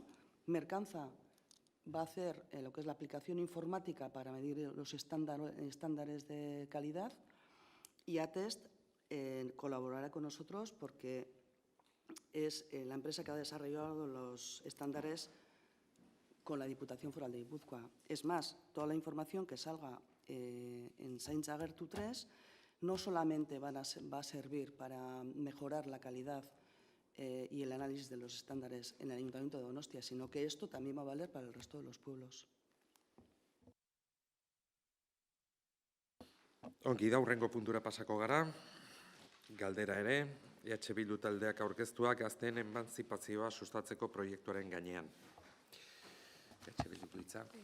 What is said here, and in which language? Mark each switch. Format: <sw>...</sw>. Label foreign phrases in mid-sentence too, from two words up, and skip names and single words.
<es>Mercanza va a hacer lo que es la aplicación informática para medir los estándares de calidad y Atest colaborará con nosotros porque es la empresa que ha desarrollado los estándares con la Diputación Foral de Guipúzcoa. Es más, toda la información que salga en Zaintza Gertu 3 no solamente va a servir para mejorar la calidad y el análisis de los estándares en el Ayuntamiento de Donostia, sino que esto también va a valer para el resto de los pueblos.</es> <eu>Ongi da, hurrengo puntura pasako gara. Galdera ere, EH Bildu taldeak aurkeztuak gazteen emantzipazioa sustatzeko proiektuaren gainean. EH Bildu hitza.</eu>